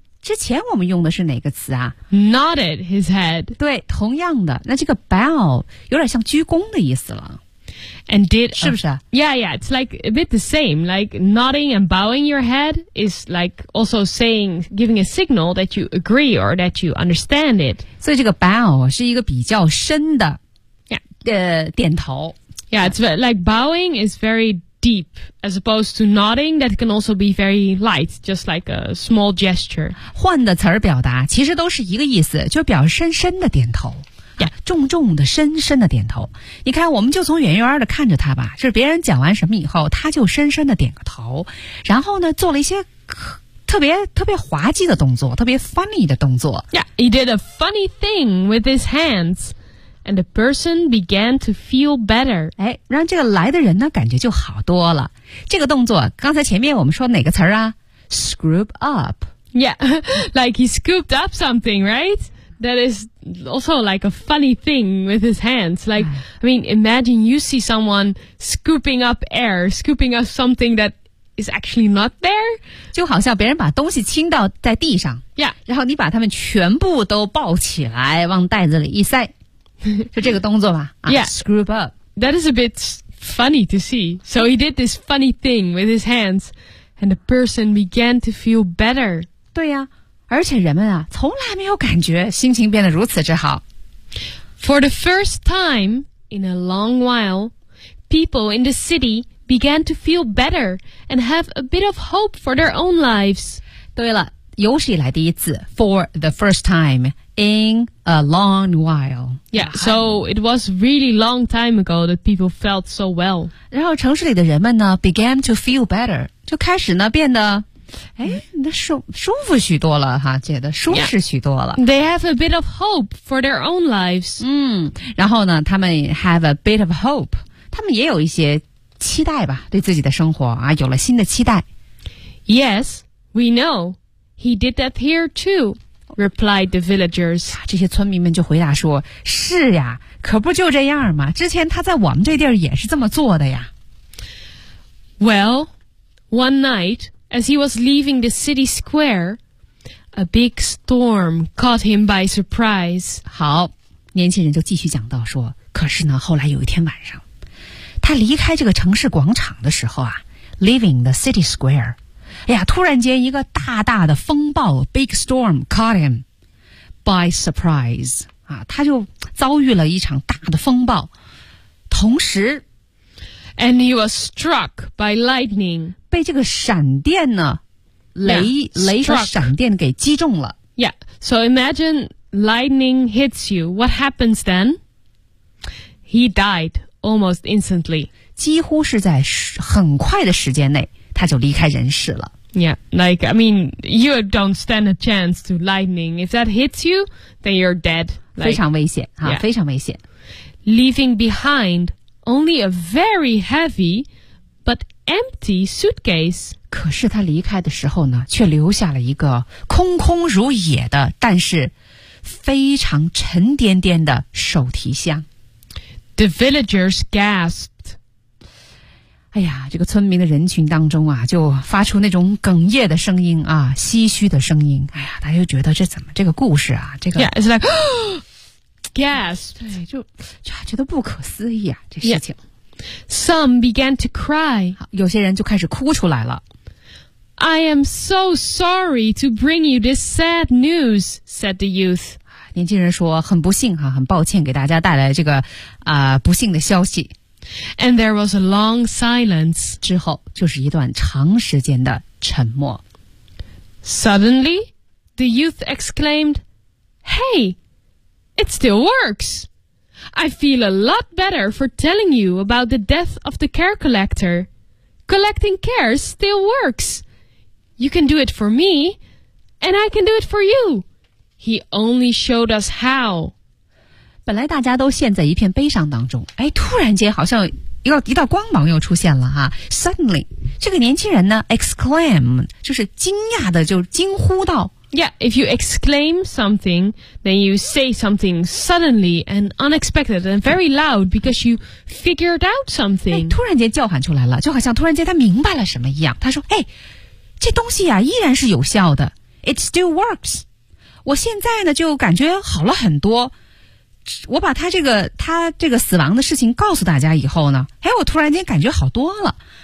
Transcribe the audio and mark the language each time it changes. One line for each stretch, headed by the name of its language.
Chinese: 之前我们用的是哪个词啊？
English: Nodded his head.
Chinese: 对，同样的，那这个 bow 有点像鞠躬的意思了。
English: And did
Chinese: 是不是？
English: Yeah, yeah. It's like a bit the same. Like nodding and bowing your head is like also saying, giving a signal that you agree or that you understand it.
Chinese: 所以这个 bow 是一个比较深的
English: yeah.
Chinese: 点头。
English: Yeah, it's like bowing is very deep as opposed to nodding that can also be very light, just like a small gesture.
Chinese: 换的词儿表达其实都是一个意思，就表示深深的点头。
English: Yeah.
Chinese: 重重的深深的点头你看我们就从远远的看着他吧是别人讲完什么以后他就深深的点个头然后呢做了一些特别滑稽的动作特别 funny 的动作
English: Yeah, he did a funny thing with his hands and the person began to feel better
Chinese: 哎，让这个来的人呢感觉就好多了这个动作刚才前面我们说哪个词啊
English: scoop up Yeah, like he scooped up something, right? That is also like a funny thing with his hands. Like, I mean, imagine you see someone scooping up air, scooping up something that is actually not there.
Chinese: 就好像别人把东西倾倒在地上。
English: Yeah.
Chinese: 然后你把他们全部都抱起来往袋子里一塞。就这个动作吧。
English: Yeah. Scoop up. That is a bit funny to see. So he did this funny thing with his hands and the person began to feel better.
Chinese: 对呀。而且人们啊从来没有感觉心情变得如此之好。
English: For the first time in a long while, people in the city began to feel better and have a bit of hope for their own lives.
Chinese: 对了有史以来第一次
English: for the first time in a long while. Yeah, so it was really long time ago that people felt so well.
Chinese: 然后城市里的人们呢
English: began to feel better,
Chinese: 就开始呢变得哎，那舒服许多了哈，觉得舒适许多了。
English: Yeah. They have a bit of hope for their own lives.
Chinese: 嗯，然后呢，他们
English: have a bit of hope.
Chinese: 他们也有一些期待吧，对自己的生活啊，有了新的期待。
English: Yes, we know. He did that here too, replied the villagers.
Chinese: 这些村民们就回答说，是呀，可不就这样嘛，之前他在我们这地儿也是这么做的呀。
English: Well, one night,As he was leaving the city square, a big storm caught him by surprise.
Chinese: 好，年轻人就继续讲到说，可是呢，后来有一天晚上，他离开这个城市广场的时候啊 ，
English: leaving the city square,
Chinese: 哎呀，突然间一个大大的风暴 ，
English: big storm caught him by surprise.
Chinese: 啊，他就遭遇了一场大的风暴，同时
English: And he was struck by lightning.
Chinese: 被这个闪电呢，雷和闪电给击中了。
English: Yeah, so imagine lightning hits you. What happens then? He died almost instantly.
Chinese: 几乎是在很快的时间内，他就离开人世了。
English: Yeah, like, I mean, you don't stand a chance to lightning. If that hits you, then you're dead.
Chinese: Like, 非常危险、
English: yeah.
Chinese: 非常危险。
English: Leaving behind only a very heavy but empty suitcase.
Chinese: 可是他离开的时候呢，却留下了一个空空如也的，但是非常沉甸甸的手提箱。
English: The villagers gasped.
Chinese: 哎呀，这个村民的人群当中啊，就发出那种哽咽的声音啊，唏嘘的声音。哎呀，大家就觉得这怎么这个故事啊，这个
English: Yeah, it's like gasp.
Chinese: 对，就觉得不可思议啊，这事情。
English: Yeah. Some began to cry.
Chinese: 有些人就开始哭出来了。
English: I am so sorry to bring you this sad news, said the youth.
Chinese: 年轻人说，很不幸啊，很抱歉给大家带来这个不幸的消息。
English: And there was a long silence.
Chinese: 之后就是一段长时间的沉默。
English: Suddenly, the youth exclaimed, Hey, it still works. I feel a lot better for telling you about the death of the care collector. Collecting cares still works. You can do it for me, and I can do it for you. He only showed us how.
Chinese: 本来大家都陷在一片悲伤当中，哎，突然间好像一道光芒又出现了哈。
English: Suddenly,
Chinese: 这个年轻人呢 ，exclaim 就是惊讶的，就惊呼道。
English: Yeah, if you exclaim something, then you say something suddenly and unexpected and very loud because you figured out something.、
Chinese: 哎、突然间叫喊出来了，就好像突然间他明白了什么一样。他说：“哎，这东西啊依然是有效的 ，
English: It still works。
Chinese: 我现在呢就感觉好了很多。” 我把他这个死亡的事情告诉大家以后呢，哎，我突然间感觉好多了。